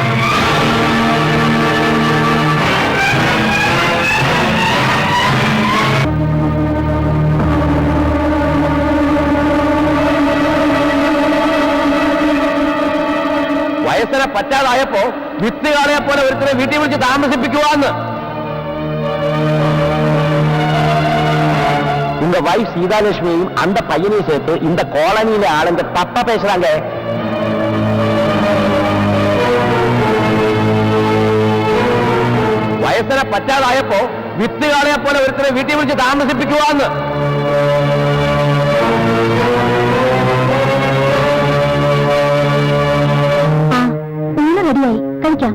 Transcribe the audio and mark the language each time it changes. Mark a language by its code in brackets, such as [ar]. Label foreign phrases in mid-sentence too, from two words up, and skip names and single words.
[ml] വയസ്സിനെ പറ്റാതായപ്പോ വിത്ത് കാളയെ പോലെ ഒരുത്തരെ വീട്ടിൽ വിളിച്ച് താമസിപ്പിക്കുവാന്ന്. [ta] உங்க வைஃப் சீதாலட்சுமியையும் அந்த பையனையும் சேர்த்து இந்த காலனியில ஆளுங்க தப்பா பேசுறாங்க. [ml] വയസ്സിനെ പറ്റാതായപ്പോ വിത്ത് കാളയെ പോലെ ഒരുത്തരെ വീട്ടിൽ വിളിച്ച് താമസിപ്പിക്കുവാന്ന്. കഴിക്കാം.